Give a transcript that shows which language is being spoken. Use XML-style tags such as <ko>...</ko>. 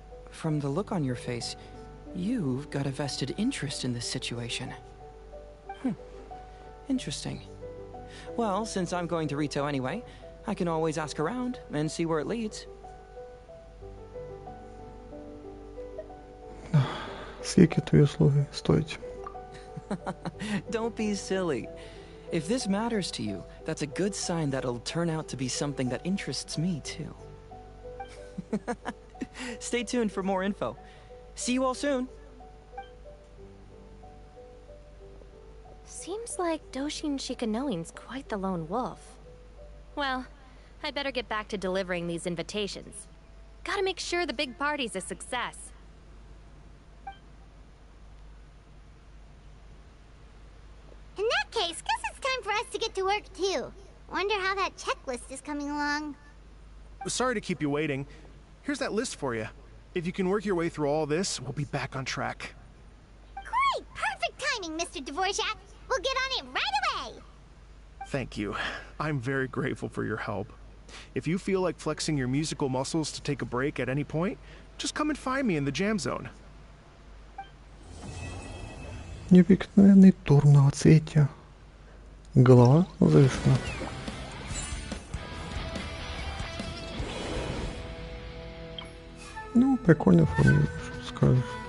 <en>From the look on your face, you've got a vested interest in this situation. Interesting. Well, since I'm going to Rito anyway, I can always ask around and see where it leads.</en> <uk>Скільки твої услуги стоять?</uk> <en>Don't be silly. If this matters to you, that's a good sign that it'll turn out to be something that interests me too. Stay tuned for more info. See you all soon. Seems like Doshin Shikanoin's quite the lone wolf. Well, I'd better get back to delivering these invitations. Gotta make sure the big party's a success. In that case, guess it's time for us to get to work too. Wonder how that checklist is coming along. Sorry to keep you waiting. Here's that list for you. If you can work your way through all this, we'll be back on track. Great! Perfect timing, Mr. Dvorak. We'll get on it right away! Thank you. I'm very grateful for your help. If you feel like flexing your musical muscles to take a break at any point, just come and find me in the jam zone.</en> <ru>Необыкновенный тур многоцветия. Голова завершена. Ну, прикольно оформлено, что скажешь.</ru>